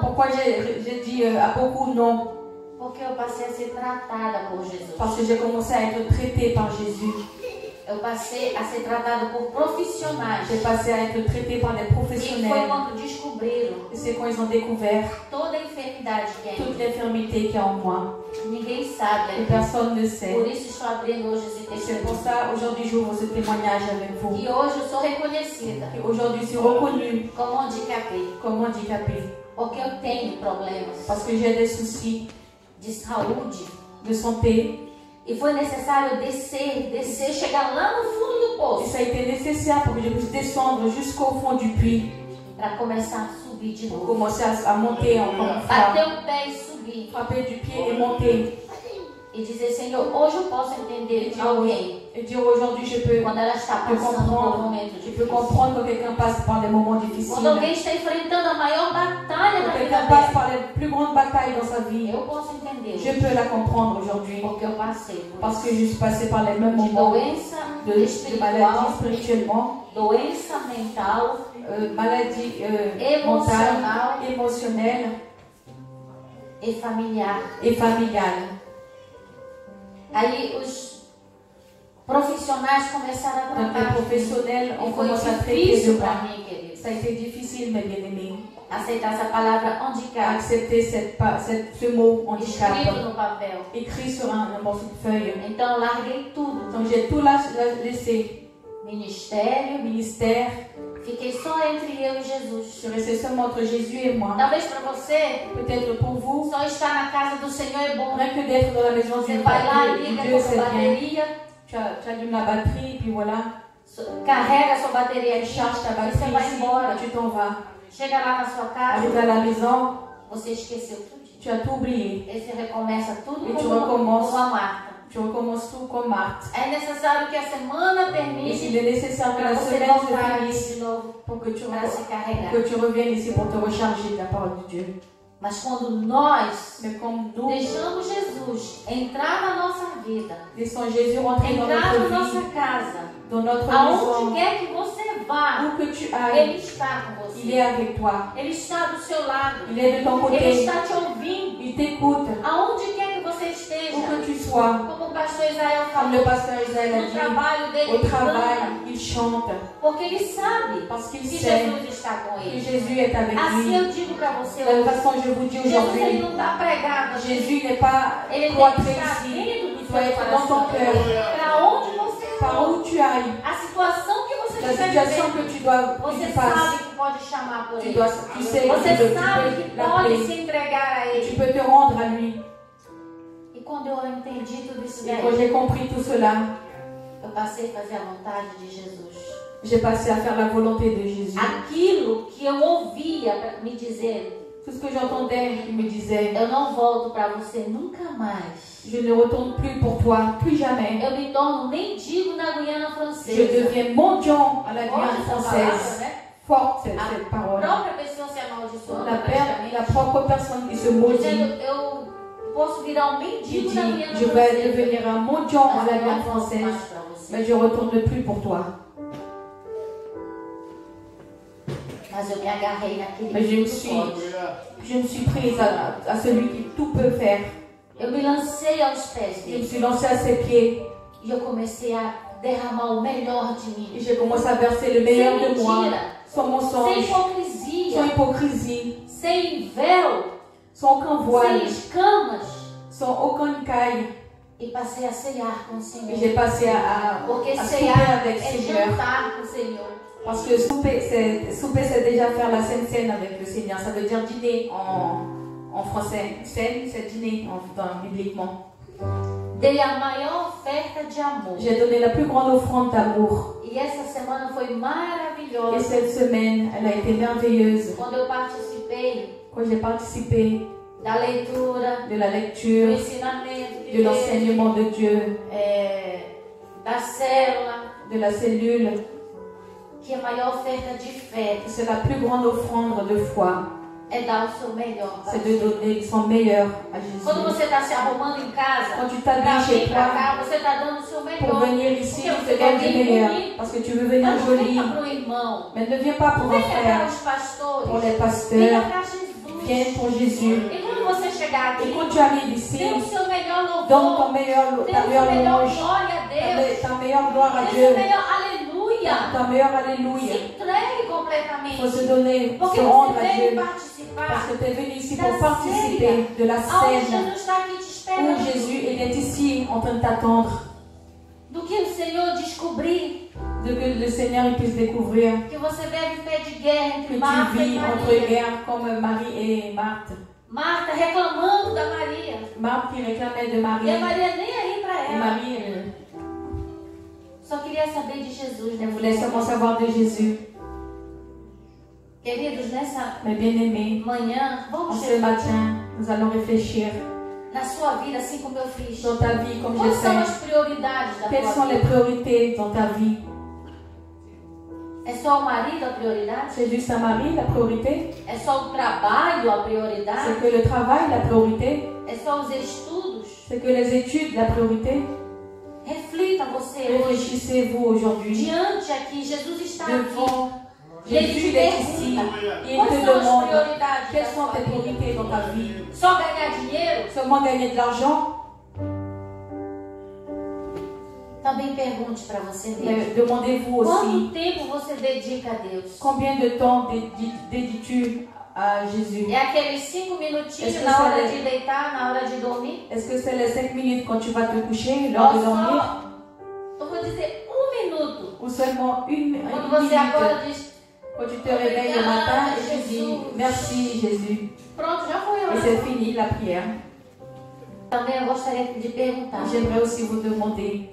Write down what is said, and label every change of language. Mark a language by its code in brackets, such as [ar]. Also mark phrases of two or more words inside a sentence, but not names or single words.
[fr] Pourquoi j'ai dit à beaucoup non? [pt] Porque eu passei a ser tratada por Jesus. [fr] Parce que j'ai commencé à être traitée par Jésus. [pt] Eu passei a ser tratada por profissionais. [fr] J'ai passé à être traitée par des [pt] E foi [fr] professionnels. [pt] quando descobriram [fr] Et c'est quand ils ont découvert [pt] toda a enfermidade que é. [fr] toute l'infirmité qu'il y a en moi. [pt] Ninguém sabe. [fr] Et [pt] Né? [fr] personne ne sait. [pt] Por isso estou abrindo hoje esse [fr] Et c'est pour [pt] testemunho. [fr] ça, aujourd'hui, j'ouvre ce témoignage avec vous. [pt] E hoje eu sou reconhecida [fr] Et aujourd'hui, je suis reconnue [pt] como handicapée. [fr] comme handicapée. [pt] Porque eu tenho problemas [fr] Parce que j'ai des soucis [pt] de saúde. [fr] de santé. [pt] E foi necessário descer, chegar lá no fundo do [fr] Et [pt] poço [fr] ça a été nécessaire pour que je puisse descendre jusqu'au fond du puits, [pt] para começar a subir de [fr] pour [pt] novo. [fr] commencer à monter encore une [pt] Bater [fr] fois, [pt] o pé e subir. [fr] frapper du pied et monter. [pt] E dizer, Senhor, hoje eu posso entender de alguém [fr] Et dire aujourd'hui, je peux [pt] quando ela está passando por um momento [fr] je peux [pt] difícil. [fr] comprendre quand quelqu'un passe par des moments difficiles. [pt] Quando alguém está enfrentando a maior batalha [fr] Quand [pt] da vida [fr] quelqu'un passe [pt] dela. [fr] par les plus grandes batailles dans sa vie, [pt] Eu posso entender. [fr] je peux la comprendre aujourd'hui. [pt] Porque eu passei por [fr] Parce [pt] isso. [fr] que je suis passée par les mêmes [pt] De [fr] moments [pt] doença [fr] de maladie [pt] espiritual, [fr] spirituellement, [pt] doença mental, [fr] maladie Émotionnelle. mentale, émotionnelle [pt] e familiar. [fr] et familiale. [pt] Aí os profissionais começaram a [fr] Donc les [pt] tratar. [fr] professionnels [pt] E [fr] ont [pt] foi [fr] commencé à traiter de [pt] difícil [fr] moi. [pt] para mim, queridos, [fr] Ça a été difficile, mes bien-aimés, [pt] aceitar essa palavra [fr] à [pt] handicap [fr] accepter ce mot handicap [pt] escrito no papel. [fr] écrit sur un morceau de feuille. [pt] Então eu larguei tudo. [fr] Donc j'ai tout laissé. [pt] Ministério, [fr] Ministère, [pt] fiquei só entre eu e [fr] je [pt] Jesus. [fr] suis restée seulement entre Jésus et moi. [pt] Talvez para você, [fr] Peut-être pour vous, [pt] só estar na casa do Senhor é bom. [fr] rien que d'être dans la maison [pt] Você [fr] du [pt] vai lá, [fr] Dieu, [pt] liga [fr] Dieu [pt] com [fr] c'est [pt] a [fr] bien. [pt] bateria, [fr] Tu allumes la batterie, puis voilà, [pt] carrega a sua bateria [fr] tu [pt] aqui, [fr] charges ta [pt] e [fr] batterie [pt] você vai [fr] ici, [pt] embora. [fr] tu t'en vas. [pt] Chega lá na sua casa, [fr] Arrivé à la maison, [pt] você esqueceu tudo. [fr] tu as tout oublié. [pt] E você recomeça tudo [fr] E tu [pt] como [fr] recommences. [pt] a Marta. [fr] Tu recommences tout comme Marthe. [pt] É necessário que a semana [fr] Et il [pt] termine [fr] est nécessaire que [pt] para [fr] la [pt] você [fr] semaine [pt] voltar [fr] se [pt] aqui [fr] finisse [pt] de novo [fr] pour que [pt] para se carregar. [fr] reviennes ici pour te recharger de la parole de Dieu. [pt] Mas quando nós [fr] Mais comme nous [pt] deixamos Jesus entrar na nossa vida, [fr] laissons Jésus rentrer dans [pt] entrar na [fr] notre [pt] nossa [fr] vie, [pt] casa, [fr] dans notre [pt] aonde [fr] maison, [pt] quer que você vá, [fr] où que tu ailles, [pt] Ele está com [fr] il est [pt] você. [fr] avec toi. [pt] Ele está do seu lado. [fr] Il est de ton [pt] Ele [fr] côté. [pt] está te ouvindo. [fr] Il t'écoute. [pt] Aonde quer que você [fr] Où [pt] esteja. [fr] que tu sois. [pt] Como o pastor Israel [fr] Comme le [pt] falou, [fr] pasteur Israël a [pt] no [fr] dit, [pt] trabalho dele, [fr] au [pt] ele [fr] travail, [pt] canta, [fr] il chante. [pt] porque ele sabe [fr] Parce qu'il [pt] que [fr] sait [pt] Jesus está com [fr] que [pt] ele. [fr] Jésus est avec [pt] Assim [fr] lui. [pt] eu digo para você [fr] De la même [pt] hoje, [fr] façon, je vous dis [pt] Jesus ele [fr] aujourd'hui, [pt] não está pregado aqui. [fr] Jésus n'est pas [pt] Ele tem que [fr] cloîtré [pt] estar [fr] ici. [pt] dentro do [fr] Il [pt] seu [fr] doit être dans ton [pt] coração. [fr] cœur. [pt] Para onde você [fr] Par [pt] for, [fr] où tu ailles, [pt] a situação que você [fr] la [pt] estiver [fr] situation [pt] vivendo, [fr] que tu dois, que [pt] você [fr] tu passes, [pt] sabe que pode chamar por [fr] tu [pt] ele. [fr] sais que [pt] Você [fr] tu [pt] sabe [fr] peux [pt] que pode [fr] l'appeler. [pt] se entregar a [fr] Tu [pt] ele. [fr] peux te rendre à lui. [pt] E quando eu entendi tudo isso [fr] Et quand [pt] daí, [fr] j'ai compris tout cela, [pt] eu passei a fazer a vontade de Jesus. [fr] j'ai passé à faire la volonté de Jésus. [pt] Aquilo que eu ouvia me dizer, [fr] Tout ce que j'entendais, il me disait, [pt] eu não volto para você nunca mais. [fr] je ne retourne plus pour toi, plus jamais. [pt] Eu me torno mendigo na Guiana [fr] Je [pt] Francesa. [fr] deviens mendiant à la [pt] Forte [fr] Guyane [pt] essa palavra, [fr] française. [pt] né? [fr] Forte cette [pt] A [fr] parole. [pt] própria pessoa se amaldiçoando. [fr] La [pt] praticamente. [fr] propre personne qui se maudit. [pt] Dizendo, eu posso virar um [fr] Il [pt] mendigo [fr] dit, [pt] na Guiana [fr] je vais [pt] Francesa. [fr] devenir un mendiant à [pt] Mas [fr] la [pt] eu [fr] Guyane [pt] não volto [fr] française, [pt] mais para você. [fr] mais je ne retourne plus pour toi. [pt] Mas eu me agarrei naquele [fr] Mais je me [pt] que [fr] suis, [pt] pode. [fr] je me suis prise à celui qui tout peut faire. [pt] Eu me lancei aos pés [fr] Je me [pt] dele. [fr] suis lancée à ses pieds [pt] E eu comecei a derramar o melhor de [fr] et [pt] mim. [fr] j'ai commencé à verser le meilleur [pt] Sem [fr] de moi, [pt] mentira, [fr] sans [pt] sem [fr] mensonge, [pt] hipocrisia, [fr] sans hypocrisie, [pt] sem véu, [fr] sans aucun [pt] sem [fr] voile, [pt] escamas. [fr] sans aucune caille. [pt] E passei a ceiar com o [fr] Et [pt] Senhor. [fr] j'ai passé à [pt] Porque [fr] souper [pt] ceiar [fr] avec [pt] é [fr] le Seigneur. [pt] jantar com o Senhor. [fr] Parce que souper, c'est déjà faire la Sainte Seine avec le Seigneur. Ça veut dire dîner en français. Seine, c'est dîner bibliquement. [pt] Dei a maior oferta de amor. [fr] J'ai donné la plus grande offrande d'amour. [pt] E essa semana foi [fr] Et [pt] maravilhosa. [fr] cette semaine, elle a été merveilleuse. [pt] Quando eu participei [fr] Quand j'ai participé [pt] da leitura, [fr] de la [pt] do [fr] lecture, [pt] ensinamento [fr] de [pt] de Deus, [fr] l'enseignement de Dieu, [pt] da célula, [fr] de la cellule, [pt] que a maior oferta de fé [fr] c'est la plus grande offrande de foi. [pt] é dar o seu melhor para [fr] C'est de [pt] você. [fr] donner son meilleur à [pt] Quando [fr] Jésus. [pt] você está se arrumando em casa, [fr] Quand tu [pt] para [fr] t'habilles [pt] vir [fr] chez [pt] para [fr] toi [pt] cá, você está dando o seu [fr] pour [pt] melhor. [fr] venir ici, tu te donnes du meilleur. Parce que tu veux venir [pt] Mas não [fr] joli. [pt] venha para o irmão, [fr] Mais ne viens pas [pt] não [fr] pour un [pt] venha para [fr] frère, [pt] os pastores, [fr] pour les [pt] venha [fr] pasteurs. [pt] para Jesus. [fr] Viens pour Jésus. [pt] E quando você chegar [fr] Et [pt] aqui, [fr] quand tu arrives ici, [pt] dê o seu melhor [fr] donne ton [pt] louvor, [fr] meilleur, [pt] dê [fr] ta [pt] o seu [fr] meilleure [pt] melhor [fr] louange, [pt] glória a Deus, [fr] ta meilleure gloire à [pt] dê o [fr] Dieu, [pt] seu melhor aleluia. [fr] ta meilleure [pt] Se [fr] alléluia. [pt] entregue [fr] Il faut [pt] completamente. [fr] se donner, [pt] Porque [fr] se rendre [pt] você [fr] à [pt] veio [fr] Dieu. [pt] participar [fr] Parce que tu es venu ici [pt] da [fr] pour participer de la [pt] aonde [fr] scène [pt] Jesus está aqui te [fr] où [pt] esperando. [fr] Jésus il est ici en train de t'attendre, [pt] Do que o Senhor descobrir [fr] de que le Seigneur il puisse découvrir [pt] que você vive em pé de guerra [fr] que [pt] entre [fr] tu [pt] Marta e [fr] vis entre [pt] Maria. [fr] guerres comme Marie et Marthe. [pt] Marta reclamando da Maria. [fr] Marthe qui réclamait de [pt] E a [fr] Marie [pt] Maria nem aí para [fr] Et [pt] ela [fr] Marie, [pt] só queria saber de Jesus, né? [fr] elle voulait seulement savoir de Jésus. [pt] Queridos, nessa [fr] Mais bien aimés, [pt] manhã, [fr] en [pt] vamos [fr] ce matin, nous allons réfléchir [pt] na sua vida, assim como eu fiz. [fr] dans ta vie comme je [pt] Quais são as [fr] fais. [pt] prioridades da [fr] Quelles [pt] tua [fr] sont les [pt] vida? [fr] priorités dans ta vie? [pt] É só o marido a prioridade? [fr] C'est juste un mari la priorité? [pt] É só o trabalho a [fr] C'est [pt] prioridade? [fr] que le travail la priorité? [pt] É só os estudos? [fr] C'est que les études la priorité? [pt] Reflita você hoje. [fr] Réfléchissez-vous aujourd'hui. [pt] Diante aqui, Jesus está aqui. [fr] Devant [pt] E ele [fr] Jésus, [pt] te [fr] il est ici. [pt] pergunta, [fr] Et il [pt] quais [fr] te [pt] são as [fr] demande [pt] prioridades [fr] quelles [pt] da [fr] sont [pt] sua [fr] tes [pt] vida? [fr] priorités dans ta vie. [pt] Só ganhar dinheiro? [fr] Seulement gagner de l'argent? [pt] Também pergunte para você mesmo. [fr] Mais demandez-vous aussi [pt] Quanto tempo você dedica a Deus? [fr] combien de temps dédies-tu à Jésus? [pt] É aqueles 5 minutinhos na hora de deitar, na hora de dormir? [fr] Est-ce que c'est les 5 minutes quand tu vas te coucher, l'heure de [pt] Ou [fr] dormir? [pt] só, eu vou dizer, 1 minuto. [fr] Ou seulement une [pt] Quando [fr] minute [pt] você acorda e diz, [fr] quand tu te réveilles le matin et tu dis merci Jésus. [pt] pronto, já foi a [fr] Et [pt] oração. [fr] c'est fini la prière. [pt] Também eu gostaria de perguntar, [fr] J'aimerais aussi vous demander,